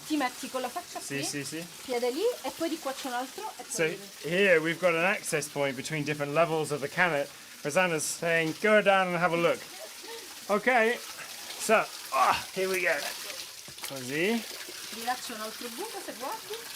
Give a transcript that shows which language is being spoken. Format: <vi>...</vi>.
<it>ti metti con la faccia qui, Sì. piede lì e poi di qua c'è un altro e poi</it> <en>So here we've got an access point between different levels of the canat. Rosanna's saying, go down and have a look. Okay, so, here we go. Così.</en> <it>di là c'è un altro buco se guardi.</it>